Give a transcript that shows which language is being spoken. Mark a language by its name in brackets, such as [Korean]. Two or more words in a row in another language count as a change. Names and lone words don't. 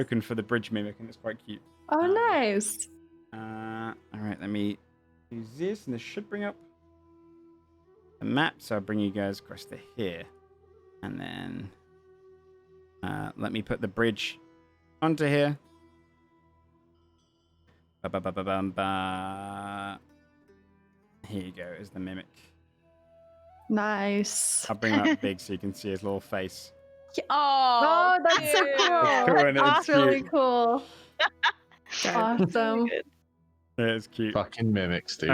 [English] token for the bridge mimic, and it's quite cute. Oh, nice. All right, let me use this, and this should bring up the map. So I'll bring you guys across to here, and then let me put the bridge onto here. Ba-ba-ba-ba-bum-ba. Here you go, is the mimic. Nice. I'll bring it up big so you can see his little face. Oh, that's so cute. cool. It's cool, and it's That's really cute. cool. Awesome. Yeah, it's cute. Fucking mimics, dude.